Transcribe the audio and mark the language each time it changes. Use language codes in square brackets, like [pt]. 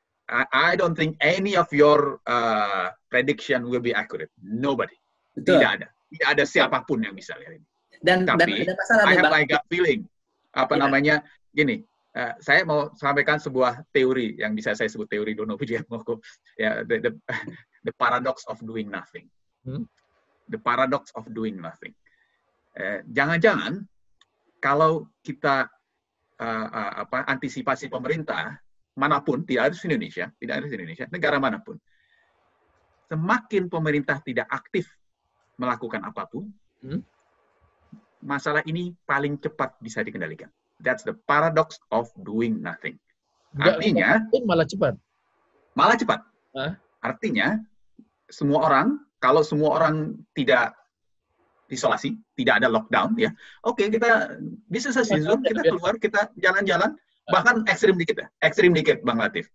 [en] I don't think any of your prediction will be accurate. Nobody. [id] Betul. Tidak ada siapapun yang bisa lihat ini. Tapi ada masalah [en] I have my gut feeling. [id] Namanya gini. Saya mau sampaikan sebuah teori yang bisa saya sebut teori Dono Pujiatmoko. [en] Ya, the paradox of doing nothing. The paradox of doing nothing. [id] Jangan-jangan kalau kita antisipasi pemerintah manapun, tidak harus Indonesia, negara manapun, semakin pemerintah tidak aktif melakukan apapun, masalah ini paling cepat bisa dikendalikan. [en] That's the paradox of doing nothing. [id] Artinya, malah cepat. Malah cepat. Artinya, kalau semua orang tidak isolasi, tidak ada lockdown, ya, oke, kita bisa kita keluar, kita jalan-jalan, bahkan ekstrim dikit, Bang Latif.